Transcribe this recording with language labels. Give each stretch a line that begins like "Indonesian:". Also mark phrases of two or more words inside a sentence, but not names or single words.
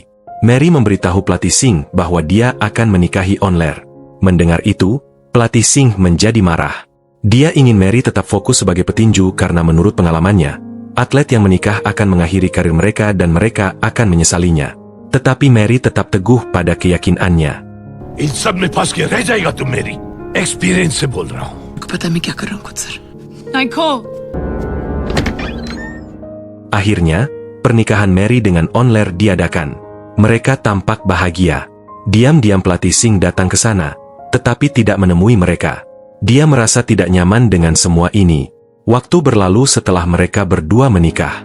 Indonesian: Mary memberitahu pelatih Singh bahwa dia akan menikahi online. Mendengar itu, pelatih Singh menjadi marah. Dia ingin Mary tetap fokus sebagai petinju karena menurut pengalamannya, atlet yang menikah akan mengakhiri karir mereka dan mereka akan menyesalinya. Tetapi Mary tetap teguh pada keyakinannya.
Hindi: इन सब में फंस के रह जाएगा तुम मेरी एक्सपीरियंस से बोल रहा हूँ आपको पता मैं क्या कर रहा हूँ खुद सर नाइको
Indonesian: Akhirnya, pernikahan Mary dengan online diadakan. Mereka tampak bahagia. Diam-diam pelatih Singh datang ke sana, tetapi tidak menemui mereka. Dia merasa tidak nyaman dengan semua ini. Waktu berlalu setelah mereka berdua menikah.